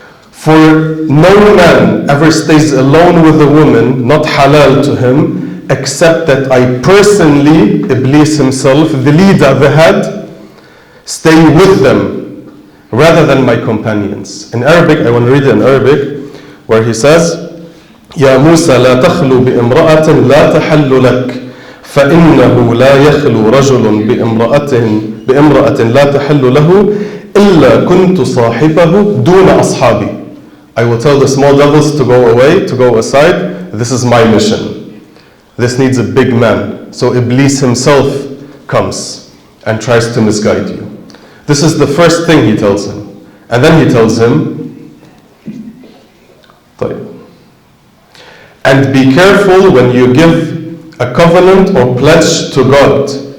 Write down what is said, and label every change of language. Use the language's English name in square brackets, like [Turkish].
[English] For no man ever stays alone with a woman not halal to him, except that I personally, Iblis himself, the leader, the head, stay with them rather than my companions. [Arabic] In Arabic, I want to read it in Arabic, where he says, يا موسى لا تخلو بامرأة لا تحل لك فإنه لا يخلو رجل بامرأة لا تحل له إلا كنت صاحبه دون أصحابي. [English] I will tell the small devils to go away, to go aside. This is my mission. This needs a big man. So Iblis himself comes and tries to misguide you. This is the first thing he tells him. And then he tells him, and be careful when you give a covenant or pledge to God.